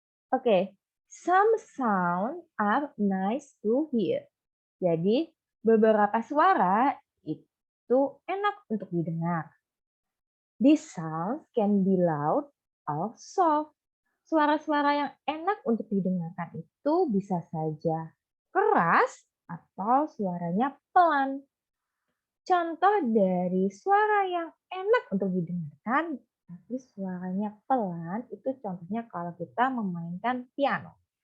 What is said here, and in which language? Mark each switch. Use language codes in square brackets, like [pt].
[en] Oke, some sound are nice to hear. [id] Jadi, beberapa suara itu enak untuk didengar. [en] These sounds can be loud or soft. [id] Suara-suara yang enak untuk didengarkan itu bisa saja keras atau suaranya pelan. Contoh dari suara yang enak untuk didengarkan tapi suaranya pelan itu contohnya kalau kita memainkan piano.